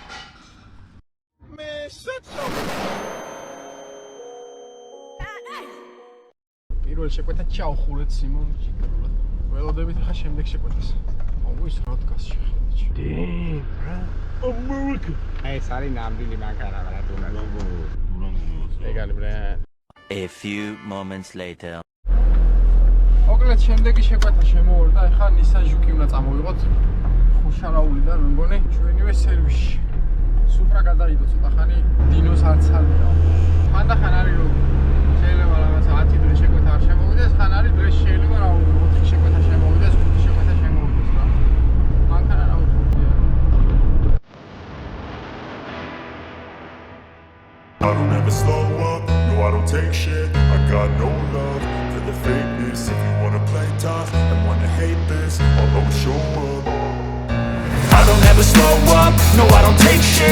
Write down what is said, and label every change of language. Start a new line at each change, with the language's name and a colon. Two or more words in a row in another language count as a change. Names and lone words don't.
Georgian: პირველ შეკვეთა ჩავხურეთ სიმონ ჯიგრულად. ველოდებით ხა შემდეგ შეკვეთას. აუ ის რა დგას შეხედეთ. ეს არის ნამდვილი მანქანა რა თუნა. ეგალი ბრა.
English: A few moments later.
Georgian: მოკლედ შემდეგი შეკვეთა შემოვარდა, ეხლა Nissan Juke უნდა წამოვიღოთ ხუშარაულიდან, მე მგონი ჩვენივე სერვისში. Supra გადაიდო ცოტა ხანი დინოს არც არია. ხანდახან არის რომ შეიძლება რაღაც 10 დღე შეკვეთა არ შემოვიდეს, ხან არის დღეს შეიძლება რა 4 შეკვეთა შემოვიდეს, 5 შეკვეთა შემოვიდეს რა. მანქანა რა უხურია.
English: I don't ever slow up, no I don't take shit. I got no love for the fakeness. If you wanna play tough and wanna hate this, I'll always show up. I don't ever slow up, no I don't take shit.